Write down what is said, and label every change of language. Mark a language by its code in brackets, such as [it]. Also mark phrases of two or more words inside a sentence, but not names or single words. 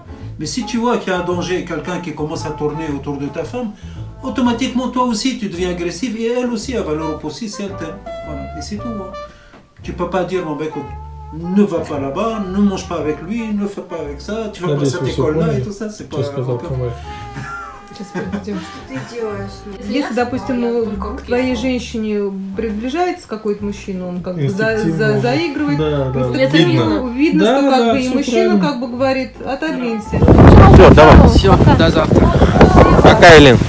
[fr] Mais si tu vois qu'il y a un danger, quelqu'un qui commence à tourner autour de ta femme, automatiquement toi aussi tu deviens agressif et elle aussi elle va le repousser si elle t'aime. Voilà. Et c'est tout. Hein. Tu peux pas dire, bon ben écoute, ne va pas là-bas, ne mange pas avec lui, ne fais pas avec ça, tu vas pas à cette école-là et tout ça, c'est pas... [ru] Сейчас подойдем. Что ты делаешь? Если, допустим, к твоей женщине приближается какой-то мужчина, он как бы заигрывает, видно, что как бы и мужчина как бы говорит, отодвинься. Все, давай. Все, до завтра.